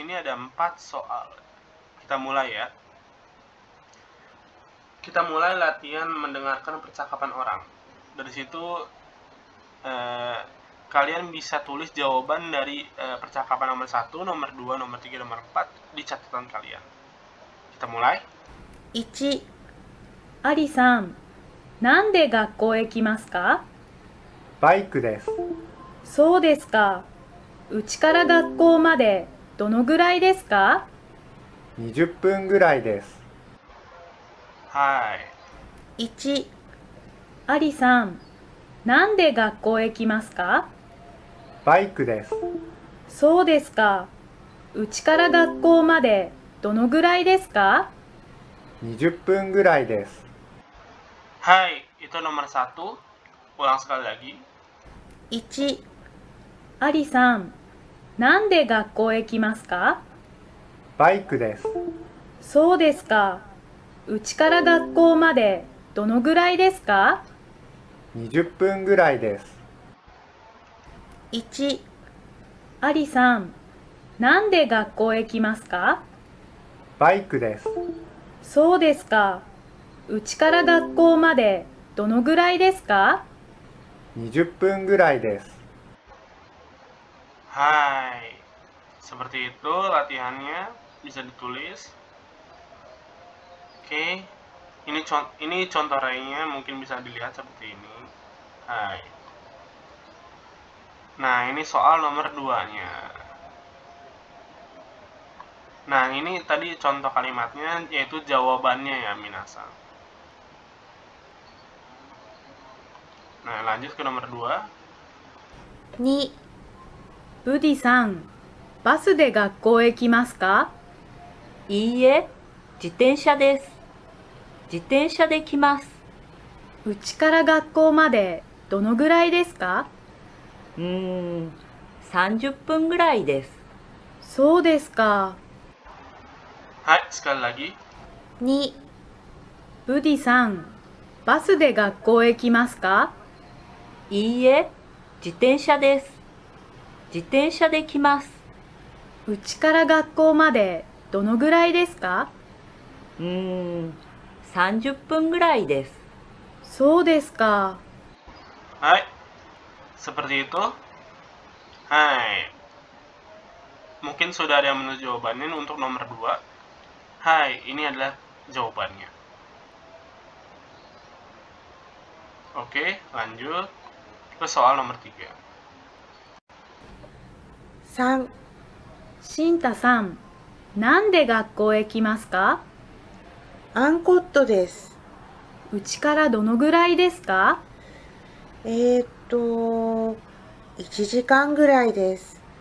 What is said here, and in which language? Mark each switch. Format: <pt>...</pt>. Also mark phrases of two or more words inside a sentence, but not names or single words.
<id>Di sini ada 4 soal. Kita mulai ya. kita mulai latihan mendengarkan percakapan orang. Dari situ kalian bisa tulis jawaban dari percakapan nomor 1, nomor 2, nomor 3, nomor 4 di catatan kalian. Kita mulai.</id> <ja>1、アリさん、なんで学校へ来ますか？バイクです。そうですか。うちから学校までどのぐらいですか 20分ぐらいです。はい。 1、アリさん、なんで学校へ来ますか？バイクです。そうですか。うちから学校までどのぐらいですか 20分ぐらいです。</ja> <id>Hai, itu nomor 1. Ulang sekali lagi.</id> <ja>1、アリさん、なんで学校へ来ますか？バイクです。そうですか。うちから学校までどのぐらいですか 20分ぐらいです。 1、アリさん、なんで学校へ来ますか？バイクです。そうですか。うちから学校までどのぐらいですか 20分ぐらいです。</ja> <id>Hai. Seperti itu latihannya, bisa ditulis. Oke. Ini contoh rainya mungkin bisa dilihat seperti ini. Hai. Nah, ini soal nomor 2-nya. Nah, ini tadi contoh kalimatnya, yaitu jawabannya ya, minasan. Nah, lanjut ke nomor 2.</id> <ja>2、ブディさん、バスで学校へ来ますか？いいえ、自転車です。自転車で来ます。うちから学校までどのぐらいですか 30分ぐらいです。そうですか。</ja> <id>Hai, sekali lagi.</id> <ja>2、ブディさん、バスで学校へ来ますか？いいえ、自転車です。自転車で来ます。うちから学校までどのぐらいですか 30分ぐらいです。そうですか。</ja> <id>Hai. Seperti itu. Hai. Mungkin sudah ada yang menuju jawabannya untuk nomor 2. Hai, ini adalah jawabannya. Oke, lanjut ke soal nomor 3.</id> <ja>3、シンタさん、なんで学校へ来ますかアンコットです。うちからどのぐらいですか 1時間ぐらいです。</ja>